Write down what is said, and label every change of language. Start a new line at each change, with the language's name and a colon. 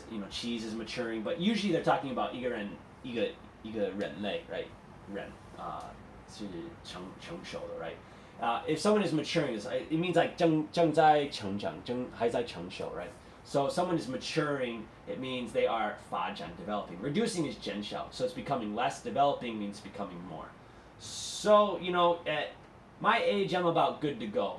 English: Cheese is maturing, but usually they're talking about
Chinese: 一个人类,
English: right?
Chinese: 人是成熟的, right?
English: If someone is maturing, it means like
Chinese: 正在成长, 还在成熟,
English: right? So if someone is maturing, it means they are 发展, developing. Reducing is 减少, so it's becoming less. Developing means becoming more. So, at my age, I'm about good to go.